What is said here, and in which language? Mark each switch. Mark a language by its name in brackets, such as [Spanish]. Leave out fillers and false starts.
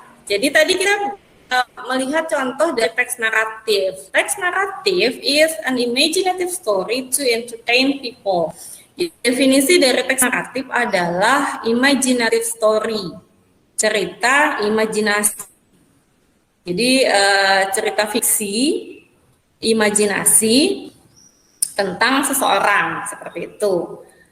[Indonesian] Jadi tadi kita melihat contoh dari teks naratif. [English] Teks naratif is an imaginative story to entertain people. [Indonesian] Definisi dari teks naratif adalah imaginative story, cerita imajinasi. Jadi cerita fiksi, imajinasi tentang seseorang, seperti itu.